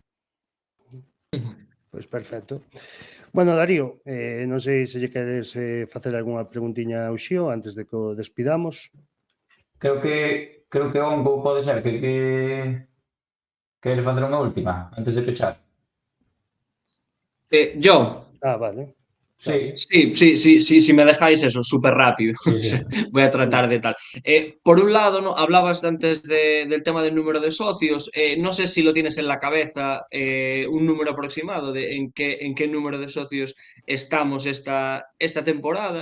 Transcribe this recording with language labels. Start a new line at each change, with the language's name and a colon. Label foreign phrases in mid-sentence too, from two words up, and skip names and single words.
Galician: Pois perfecto. Bueno, Darío, non sei se lle queres facer algunha preguntiña ao Xío antes de que o despidamos. Creo que Onco pode ser que queres facer unha última antes de pechar.
Spanish: Yo. Vale. Sí, si me dejáis eso, súper rápido. Sí. Voy a tratar de tal. Por un lado, ¿no? Hablabas antes del tema del número de socios. No sé si lo tienes en la cabeza, un número aproximado de en qué número de socios estamos esta temporada.